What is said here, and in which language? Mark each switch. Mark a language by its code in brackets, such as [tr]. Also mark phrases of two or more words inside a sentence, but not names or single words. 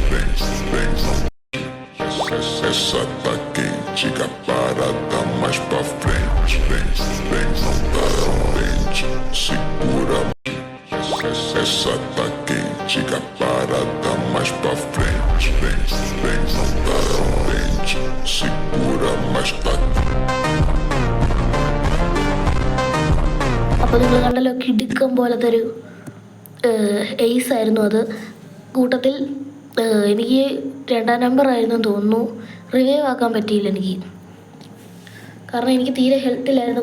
[pt] Vem, essa tá quente, a parada mais pra frente. Vem, não tá segura. Essa tá quente, a parada mais pra frente. Vem, não tá segura, mas tá. [ml] അപ്പോൾ നിങ്ങൾ കണ്ടല്ലോ, കിടുക്കം പോലത്തെ ഒരു എയ്സ് ആയിരുന്നു അത്. കൂട്ടത്തിൽ എനിക്ക് 2ാം നമ്പർ ആയിരുന്നു തോന്നുന്നു. റിവൈവ് ആക്കാൻ പറ്റിയില്ല എനിക്ക്, കാരണം എനിക്ക് തീരെ ഹെൽത്തില്ലായിരുന്നു.